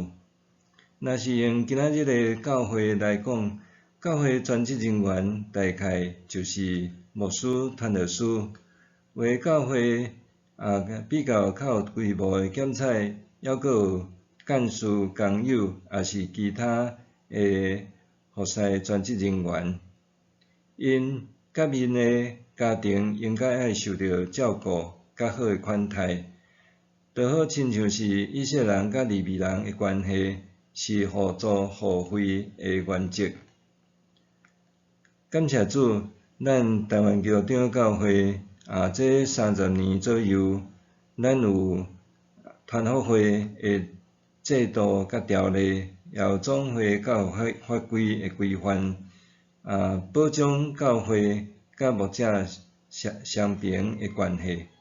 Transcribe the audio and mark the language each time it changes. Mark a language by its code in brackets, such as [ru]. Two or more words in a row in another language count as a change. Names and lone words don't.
[nan] 若是用今仔日的教会来讲，教会全职人员大概就是牧师、传道师，为教会比较有规模的检采，还佫有干事、工友，也是其他的服侍全职人员，因甲因的家庭应该爱受到照顾较好的款待，就好亲像是以色列人甲利未人的关系是互助互惠的原则。感谢主，咱台湾基督长教会这30年左右，咱有团福会的制度甲条例，也有总会教育法规的规范，保障教会甲牧者相平的关系。